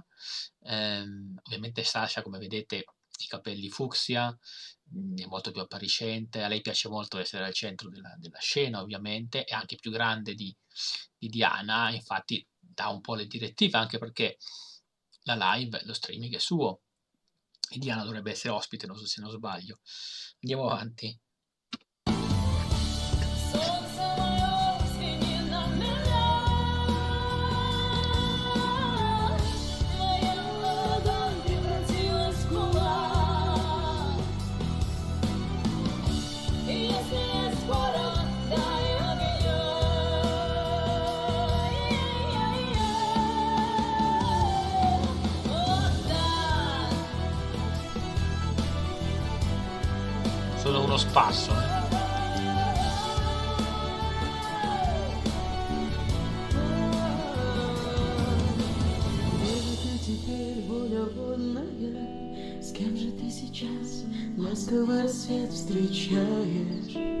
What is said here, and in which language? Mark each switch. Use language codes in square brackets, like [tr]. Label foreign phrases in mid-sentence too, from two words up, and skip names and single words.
[it] Ovviamente Sasha, come vedete, i capelli fucsia, è molto più appariscente, a lei piace molto essere al centro della scena, ovviamente, è anche più grande di Diana, infatti dà un po' le direttive, anche perché la live, lo streaming è suo, e Diana dovrebbe essere ospite, non so se non sbaglio. Andiamo avanti. [ru] Солнце мое, взгляни на меня. Моя ладонь превратилась в кулак. Если есть порох, дай огня. Вот так. [it] Solo uno spasso, [ru] Где же ты теперь, воля водная? С кем же ты сейчас ласковый рассвет встречаешь?